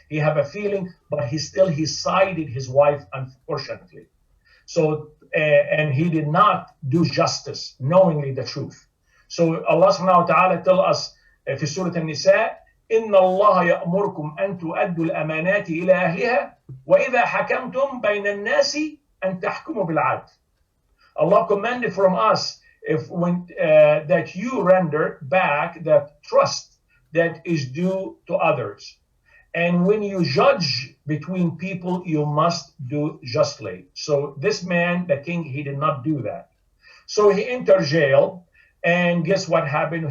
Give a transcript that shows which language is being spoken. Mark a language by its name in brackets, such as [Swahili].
[English] He have a feeling, but he sided his wife, unfortunately. So, and he did not do justice, knowingly the truth. So Allah subhanahu wa ta'ala tell us [Arabic] في سورة النساء إن الله يأمركم أن تؤدوا الأمانات إلى أهلها وإذا حكمتم بين الناس أن تحكموا بالعدل. [English] Allah commanded from us that you render back the trust that is due to others. And when you judge between people, you must do justly. So this man, the king, he did not do that. So he entered jail, and guess what happened?